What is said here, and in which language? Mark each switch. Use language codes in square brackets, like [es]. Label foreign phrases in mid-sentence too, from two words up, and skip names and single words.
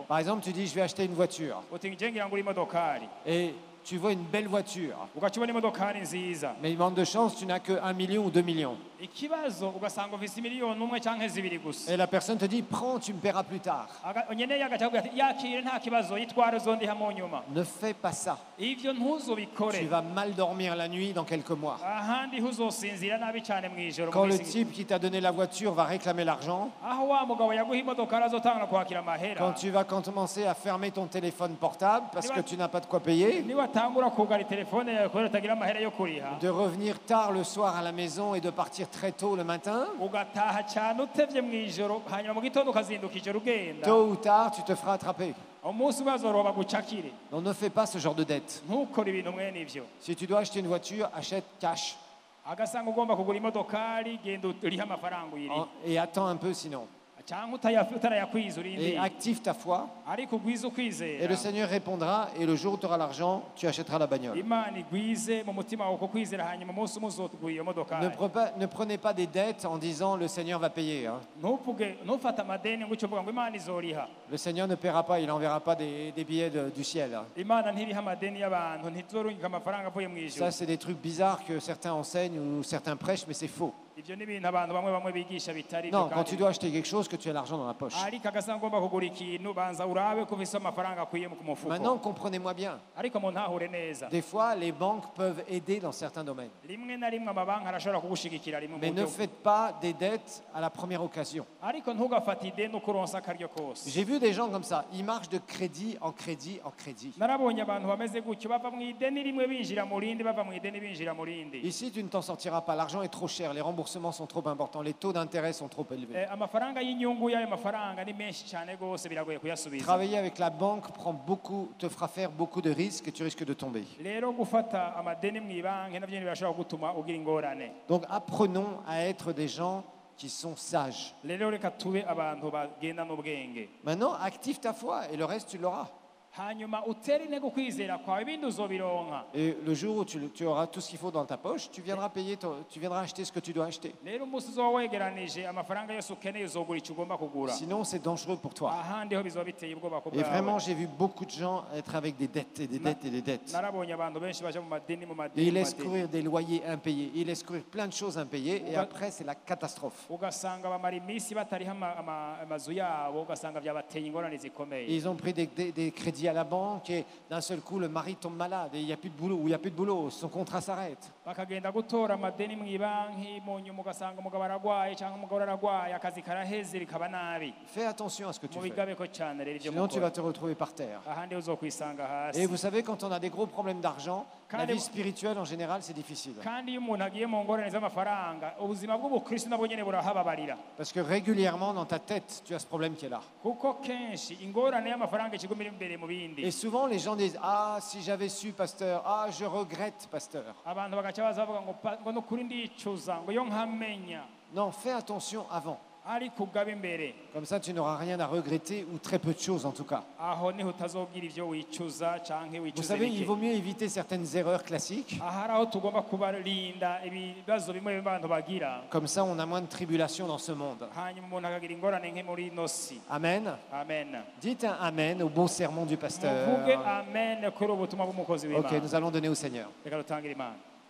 [fr] Par exemple, tu dis, je vais acheter une voiture. [rn] uti nje ngira ngura imodokari [fr] Et tu vois une belle voiture. [rn] ugaca ubona imodokari nziza [fr] Mais il manque de chance, tu n'as que 1 million ou 2 millions. [rn] ikibazo ugasanga ufise miliyoni umwe canke zibiri gusa [fr] Et la personne te dit, prends, tu me paieras plus tard. [rn] nyeneye agaca avuga ati yakire nta kibazo yitware uzondiha mu nyuma [fr] Ne fais pas ça. [rn] ivyo [fr] Tu [rn] ntuzobikore [fr] vas mal dormir la nuit dans quelques mois. [rn] ahandi huzosinzira nabi cane mw'ijoro [fr] Quand [rn] mu [fr] le [rn] minsi [fr] type qui t'a donné la voiture va réclamer l'argent, [rn] aho wa mugabo yaguha imodokari azotangana kwakira [fr] quand [rn] amahera [fr] tu vas commencer à fermer ton téléphone portable parce que tu n'as pas de quoi payer, [rn] niwatangura kugara telefone yawe kubera utagira amahera yo kuriha [fr] de revenir tard le soir à la maison et de partir très tôt le matin, [rn] ugataha cane utevye mw'ijoro hanyuma mu gitondo ukazinduka ijoro ugenda [fr] tôt ou tard, tu te feras attraper. [rn] umunsi bazoroba gucakire [fr] Donc ne fais pas ce genre de dette. [rn] ntukore ibintu mwene ivyo [fr] Si tu dois acheter une voiture, achète cash. [rn] agasanga ugomba kugura imodokari genda urihe amafaranga uyirihe [fr] Et attends un peu sinon. [rn] canke utarayakwiza [fr] Et [rn] urindire [fr] active ta foi. [rn] ariko ugwize [fr] Et [rn] ukwizera [fr] le Seigneur répondra. Et le jour où tu auras l'argent, tu achèteras la bagnole. [rn] imana igwize mu mutima wawe uko kwizera hanyuma umunsi umwe uzotugura iyo modokari [fr] Ne prenez pas des dettes en disant le Seigneur va payer. Hein. [rn] ntufate amadeni ngo uce uvuga ngo imana izoriha [fr] Le Seigneur ne paiera pas, il n'enverra pas des billets du ciel. Hein. [rn] imana ntiriha amadeni y'abantu ntizorungika amafaranga avuye mu ijuru [fr] Ça, c'est des trucs bizarres que certains enseignent ou certains prêchent, mais c'est faux. [rn] ivyo ni ibintu abantu bamwe bamwe bigisha bitari [fr] Non, quand tu dois acheter quelque chose, que tu as l'argent dans la poche. [rn] ariko agasanga ugomba kugura ikintu banza urabe ko ufise amafaranga akwiye ku mufuko [fr] Maintenant, comprenez-moi bien. [rn] ariko mu ntahure neza [fr] Des fois, les banques peuvent aider dans certains domaines. [rn] rimwe na rimwe amabanki arashobora kugushigikira rimwe mu [fr] Mais ne [rn] buryo [fr] faites pas des dettes à la première occasion. [rn] ariko ntugafate ideni uko uronsa akaryo kose [fr] J'ai vu des gens comme ça, ils marchent de crédit en crédit en crédit. [rn] narabonye abantu bameze gutyo bava mu ideni rimwe binjira mu rindi bava mu ideni binjira mu rindi [fr] Ici, tu ne t'en sortiras pas. L'argent est trop cher, les remboursements sont trop importants, les taux d'intérêt sont trop élevés. [rn] amafaranga y'inyungu y'ayo mafaranga ni menshi cyane rwose biragoye kuyasubiza [fr] Travailler avec la banque te fera faire beaucoup de risques et tu risques de tomber. [rn] rero gufata amadeni mu ibanki navyo birashobora gutuma ugira ingorane [fr] Donc apprenons à être des gens qui sont sages. [rn] rero reka tube abantu bagenda n'ubwenge [fr] Maintenant, active ta foi et le reste, tu l'auras. [rn] hanyuma utere intego kwizera kwawe ibindi uzobironka [fr] Et le jour où tu auras tout ce qu'il faut dans ta poche, tu viendras tu viendras acheter ce que tu dois acheter. [rn] rero umunsi uzoba wegeranije amafaranga yose ukeneye uzogura icyo ugomba kugura [fr] Sinon, c'est dangereux pour toi. [rn] ahandi ho bizoba biteye ubwoba ku [fr] Et vraiment, [rn] bwawe [fr] j'ai vu beaucoup de gens être avec des dettes et des dettes et des dettes. [rn] narabonye abantu benshi baje mu madeni mu [fr] Et [rn] madeni [fr] ils [rn] mu [fr] laissent [rn] madeni. [fr] courir des loyers impayés, ils laissent courir plein de choses impayées et après, c'est la catastrophe. [rn] ugasanga bamara iminsi batariho amazu yabo ugasanga byabateye ingorane [fr] Et [rn] zikomeye [fr] ils ont pris des crédits à la banque et d'un seul coup, le mari tombe malade et il n'y a plus de boulot, ou il n'y a plus de boulot, son contrat s'arrête. [rn] bakagenda gutora amadeni mu ibanki mu nyuma ugasanga umugabo aragwaye cyangwa umugore aragwaye akazi karaheze rikaba nabi [fr] Fais attention à ce que tu fais. [rn] mubigabeko cyane rero ibyo [fr] Sinon, tu vas [rn] mukora [fr] te retrouver par terre. [rn] ahandi uzokwisanga [fr] Et [rn] hasi [fr] vous savez, quand on a des gros problèmes d'argent, la Quand vie les- spirituelle en général, c'est difficile. [rn] kandi iyo umuntu agiye mu ngorane z'amafaranga ubuzima bw'ubukristo nabwo nyene burahababarira [fr] Parce que régulièrement, dans ta tête, tu as ce problème qui est là. [rn] kuko kenshi ingorane y'amafaranga ikigumira imbere mu bindi [fr] Et souvent, les gens disent, ah, si j'avais su, pasteur, ah, je regrette, pasteur. [rn] abantu bagaca baza bavuga ngo nukuri ndicuza ngo iyo nkamenya [fr] Non, fais attention avant. [rn] ariko ugaba imbere [fr] Comme ça, tu n'auras rien à regretter, ou très peu de choses en tout cas. [rn] aho niho utazogira ivyo wicuza canke [fr] Vous [rn] wicuze [fr] savez, il [rn] bike [fr] vaut mieux éviter certaines erreurs classiques. [rn] ahari aho tugomba kubarinda ibibazo bimwe abantu bagira [fr] Comme ça, on a moins de tribulations dans ce monde. [rn] hanyuma umuntu akagira ingorane nke muri ino si [fr] Amen. [rn] amen [fr] Dites un Amen au bon sermon du [rn] muvuge [fr] pasteur. [rn] amen kuri ubutumwa bw'umukozi [fr] Ok, [rn] w'imana [fr] nous allons donner au Seigneur. [rn] reka dutangire imana